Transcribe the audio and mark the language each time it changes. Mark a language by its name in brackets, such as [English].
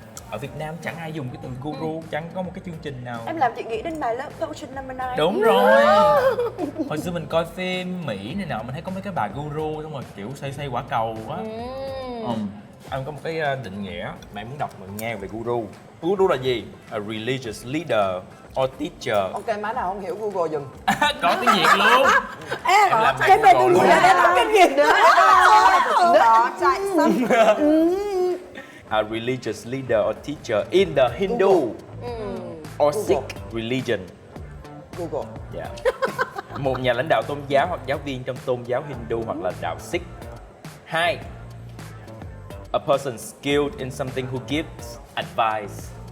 [Vietnamese] Ở Việt Nam chẳng ai dùng cái từ guru, chẳng có một cái chương trình nào. Em làm chị nghĩ đến bài Love Potion number 9. Đúng rồi. Hồi xưa mình coi phim Mỹ này nọ, mình thấy có mấy cái bà guru xong rồi kiểu xoay quả cầu á. Anh có một cái định nghĩa mà em muốn đọc mình nghe về guru. Guru là gì? [English] A religious leader or teacher. [Vietnamese] Ok, má nào không hiểu Google dùm. Có tiếng Việt luôn. Em làm Cái bên tôi luôn. em có kinh nghiệm nữa. Đó, chạy xong. [English] A religious leader or teacher in the Hindu or Sikh religion. Google. Yeah. [Vietnamese] Một nhà lãnh đạo tôn giáo hoặc giáo viên trong tôn giáo Hindu hoặc là đạo Sikh. 2. [English] A person skilled in something who gives advice.